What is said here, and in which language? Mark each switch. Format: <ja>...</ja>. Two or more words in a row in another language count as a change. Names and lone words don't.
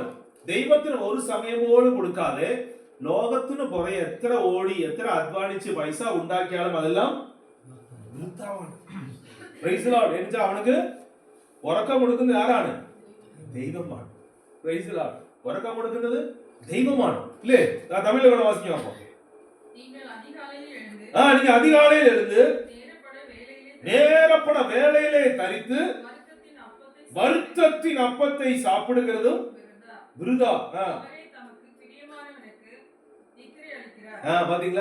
<ml>ദൈവത്തിന് ഒരു സമയം പോലും കൊടുക്കാതെ ലോകത്തിന് പുറകെ എത്ര ഓടി എത്ര അധ്വാനിച്ച് പൈസ ഉണ്ടാക്കിയാലും അതെല്ലാം എന്നുവെച്ചാൽ അവനക്ക് ഉറക്കം കൊടുക്കുന്നത് ആരാണ്? ദൈവമാണ്. ഉറക്കം കൊടുക്കുന്നത് ദൈവമാണ്. അല്ലേ? തമിഴിൽ ഇവിടെ വാസിക്കാം.</ml> <ta>അപ്പൊ நீங்க அதிகாலையில் எழுந்து நேரப்பட வேலையிலே தரித்து வருத்தத்தின் அப்பத்தை சாப்பிடுகிறதும் விருதா. பாத்தீங்களா?</ta>